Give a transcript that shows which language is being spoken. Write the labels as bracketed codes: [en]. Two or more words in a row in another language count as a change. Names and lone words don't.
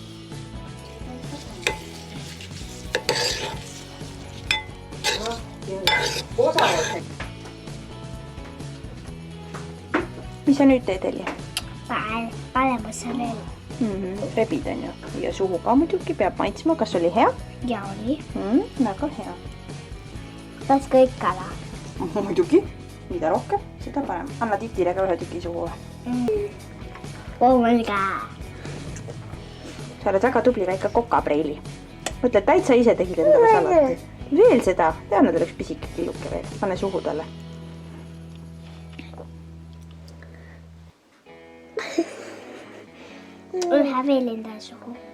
[et] Mis sa nüüd teed, Eli? Paneme sellele. Rebid on ju. Ja suhu ka muidugi peab maitsma. Kas oli hea? Ja oli. Väga hea. Kas kõik kala? Muidugi. Mida rohkem, seda parem. Anna titile ka ühe tüki suhu. [en] Oh my god. [et] Sa oled väga tubli väike kokapreili. Mõtle, täitsa ise tegid endale salati. Veel seda. Anna tal üks pisike killuke veel. Pane suhu talle. Ühe veel endale suhu.